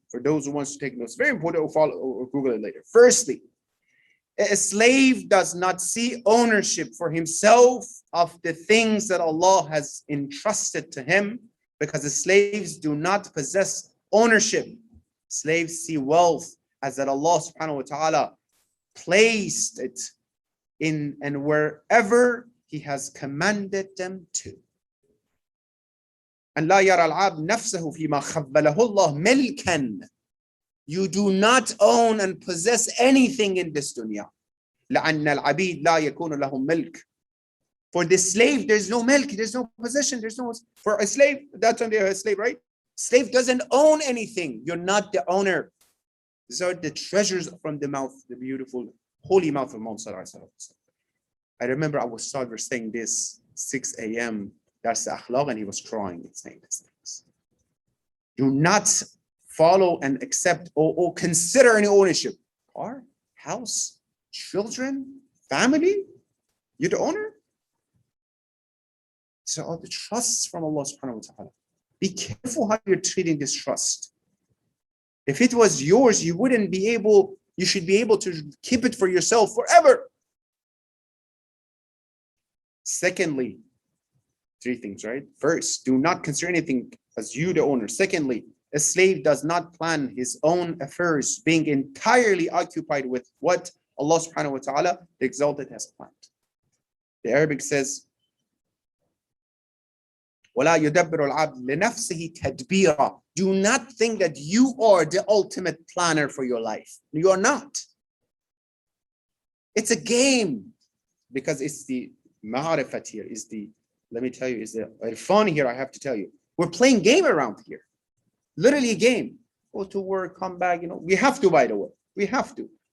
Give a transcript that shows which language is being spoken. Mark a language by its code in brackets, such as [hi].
[en] For those who wants to take notes, very important, or follow or Google it later. Firstly, a slave does not see ownership for himself of the things that Allah has entrusted to him, because the slaves do not possess ownership. Slaves see wealth as that Allah subhanahu wa ta'ala placed it in and wherever He has commanded them to. [ar] And لا يرى العبد نفسه فيما خبله الله ملكا. [en] You do not own and possess anything in this dunya. [ar] لأن العبيد لا يكون لهم ملك. [en] For the slave, there's no milk, there's no possession, there's no. For a slave, that's when they're a slave, right? Slave doesn't own anything. You're not the owner. These are the treasures from the mouth, the beautiful, holy mouth of Muhammad sallallahu alaihi wasallam. I remember I was saying this 6 a.m. That's the akhlaq, and he was crying and saying these things. Do not follow and accept or consider any ownership. Car, house, children, family. You're the owner. So all the trusts from Allah subhanahu wa ta'ala. Be careful how you're treating this trust. If it was yours, you should be able to keep it for yourself forever. Secondly, three things, right? First, do not consider anything as you the owner. Secondly, a slave does not plan his own affairs, being entirely occupied with what Allah subhanahu wa ta'ala, the Exalted, has planned. The Arabic says, [ar] وَلَا يُدَبِّرُ الْعَبْدِ لِنَفْسِهِ تَدْبِيرًا. [en] Do not think that you are the ultimate planner for your life. You are not. It's a game, because it's the ma'arifat here, let me tell you, is the fun here, I have to tell you. We're playing game around here. Literally a game. Go to work, come back, we have to, by the way. We have to.